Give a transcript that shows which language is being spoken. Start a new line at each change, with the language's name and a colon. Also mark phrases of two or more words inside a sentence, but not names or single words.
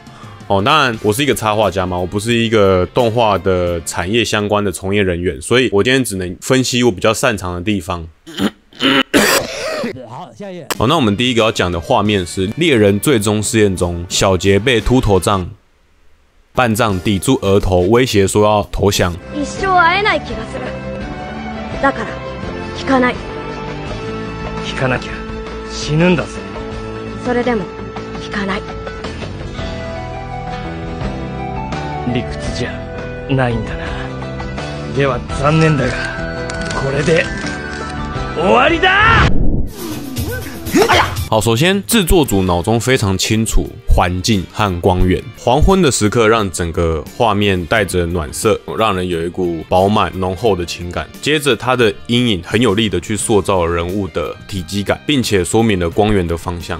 Chinese: 当然，我是一个插画家嘛，我不是一个动画的产业相关的从业人员，所以我今天只能分析我比较擅长的地方。好，下一页。那我们第一个要讲的画面是猎人最终试验中，小杰被秃头杖半杖抵住额头，威胁说要投降。
Japanese: 一生会えない気がする。だから引かない。引かなきゃ死ぬんだぜ。それでも引かない。理屈じゃないんだな。では残念だが、これで終わりだ。
Chinese: 好，首先制作组脑中非常清楚环境和光源，黄昏的时刻让整个画面带着暖色，让人有一股饱满浓厚的情感。接着，它的阴影很有力的去塑造人物的体积感，并且说明了光源的方向。